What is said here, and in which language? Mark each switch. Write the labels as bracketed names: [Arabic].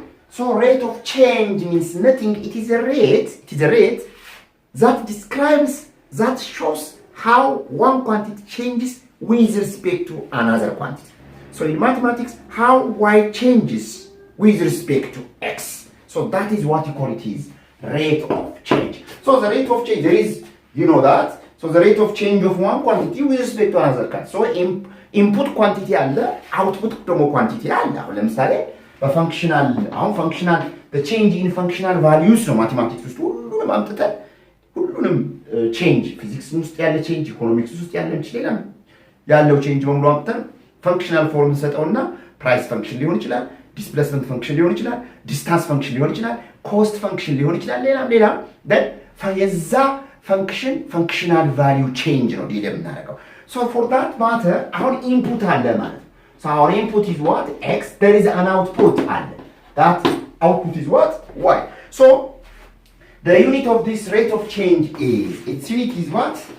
[English] So rate of change means nothing. It is a rate that describes, that shows how one quantity changes with respect to another quantity. So in mathematics, how y changes with respect to x. So that is what you call it is rate of change. So the rate of change, there is, you know that. So the rate of change of one quantity with respect to another quantity. So [Amharic] ኢንፑት ኳንቲቲ አለ፣ አውትፑት ደግሞ ኳንቲቲ አለ። አሁን ለምሳሌ በፋንክሽናል ቼንጅ ኢን ፋንክሽናል ቫልዩስ ነው ማቴማቲክስ ውስጥ ሁሉንም አምጥተን ሁሉንም ቼንጅ ፊዚክስ ውስጥ ያለ ቼንጅ፣ ኢኮኖሚክስ ውስጥ ያለ ሌላ ያለው ቼንጅ በሙሉ አምጥተን ፋንክሽናል ፎርም ሰጠውና ፕራይስ ፈንክሽን ሊሆን ይችላል፣ ዲስፕሌስመንት ፈንክሽን ሊሆን ይችላል፣ ዲስታንስ ፈንክሽን ሊሆን ይችላል፣ ኮስት ፈንክሽን ሊሆን ይችላል፣ ሌላም የዛ ፈንክሽን ፋንክሽናል ቫልዩ ቼንጅ ነው ዲል የምናደርገው። [English] So for that matter, our input አለ ማለት ነው። So our input is what? X. There is an output [Amharic] አለ. [English] That output is what? Y. So the unit of this rate of change is, its unit is what?